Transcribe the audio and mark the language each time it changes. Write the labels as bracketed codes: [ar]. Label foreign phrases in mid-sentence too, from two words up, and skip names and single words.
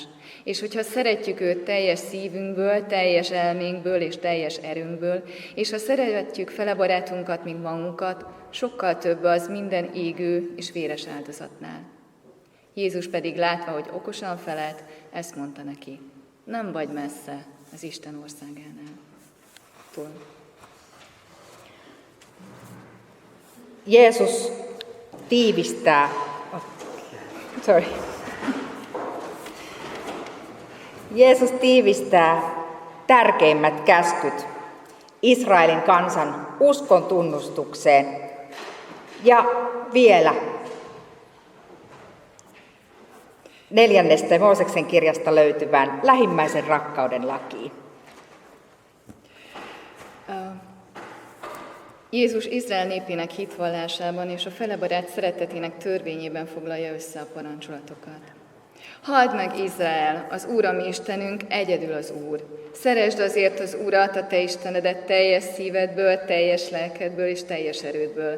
[hu] És hogyha szeretjük őt teljes szívünkből, teljes elménkből és teljes erőnkből, és ha szeretjük fele barátunkat, mint magunkat, sokkal több az minden égő és véres áldozatnál. Jézus pedig látva, hogy okosan felelt, ezt mondta neki. Nem vagy messze az Isten országánál. [fi] Jeesus tiivistää tärkeimmät käskyt Israelin kansan uskon tunnustukseen ja vielä 4. Mooseksen kirjasta löytyvään lähimmäisen rakkauden lakiin. [hu] Jézus Izrael népének hitvallásában és a felebarát szeretetének törvényében foglalja össze a parancsolatokat. Halld meg Izrael, az Úr a mi Istenünk, egyedül az Úr. Szeresd azért az Urat, a te Istenedet teljes szívedből, teljes lelkedből és teljes erődből.